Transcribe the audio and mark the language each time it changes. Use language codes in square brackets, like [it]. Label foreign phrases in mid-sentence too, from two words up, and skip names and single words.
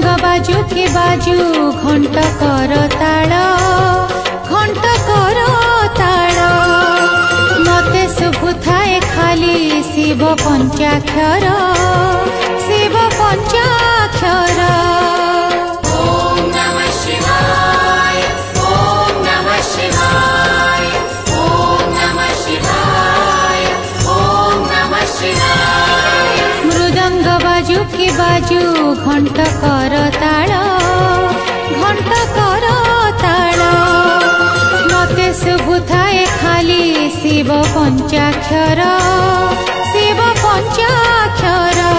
[or] ବାଜୁ କେ ବାଜୁ ଘଣ୍ଟ କର ତାଳ ମତେ ଶୁଭୁଥାଏ ଖାଲି ଶିବ ପଞ୍ଚାକ୍ଷର ଶିବ ପଞ୍ଚାକ୍ଷର। [sa] ओम नमः शिवाय ओम नमः शिवाय ओम नमः शिवाय ओम नमः शिवाय। [or] ମୃଦଙ୍ଗ ବାଜୁ କେ ବାଜୁ ଘଣ୍ଟ କର ତାଳ ମତେ ଶୁଭୁଥାଏ ଖାଲି ଶିବ ପଞ୍ଚାକ୍ଷର ଶିବ ପଞ୍ଚାକ୍ଷର।